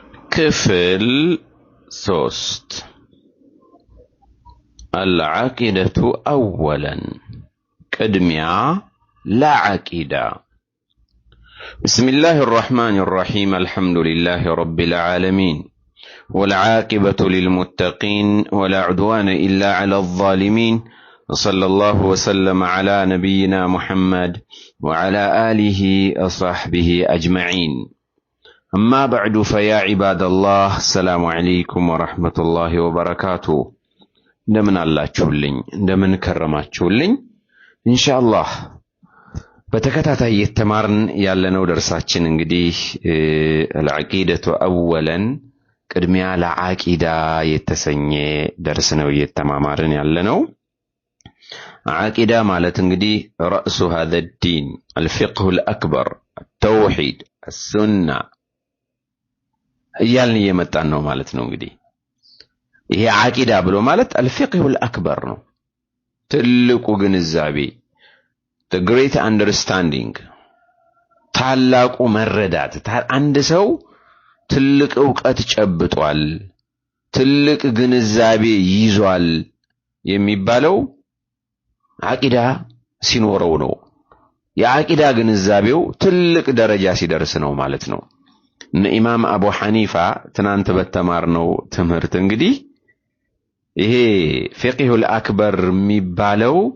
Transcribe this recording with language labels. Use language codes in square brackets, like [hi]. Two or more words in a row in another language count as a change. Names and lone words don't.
[ar] ክፍል 3 العقيدة أولا ቅድሚያ لعقيدة بسم الله الرحمن الرحيم الحمد لله رب العالمين والعاقبة للمتقين ولا عدوان إلا على الظالمين وصلى الله وسلم على نبينا محمد وعلى آله وصحبه أجمعين أما بعد فيا عباد الله السلام عليكم ورحمة الله [am] وبركاته እንደምን አላችሁልኝ እንደምን ከረማችሁልኝ [ar] إن شاء الله [am] በተከታታይ የተማርን ያለነው ደርሳችን እንግዲህ [ar] العقيدة أولا [am] ቅድሚያ ለዓቂዳ የተሰኘ ደርስ ነው የተማማርን ያለነው ዓቂዳ ማለት እንግዲህ [ar] رأس هذا الدين الفقه الأكبر التوحيد السنة [am] እያልን የመጣን ነው ማለት ነው እንግዲህ ይሄ ዓቂዳ ብሎ ማለት [ar] الفقه الأكبر [am] ነው ትልቁ ግንዛቤ [en] the great understanding [am] ታላቁ መረዳት አንድ ሰው ትልቅ ዕውቀት ጨብጧል ትልቅ ግንዛቤ ይዟል የሚባለው ዓቂዳ ሲኖረው ነው የዓቂዳ ግንዛቤው ትልቅ ደረጃ ሲደርስ ነው ማለት ነው ኢማም አቡ ሐኒፋ ትናንት በተማርነው ትምህርት እንግዲህ ይሄ [ar] الفقه الأكبر [am] የሚባለው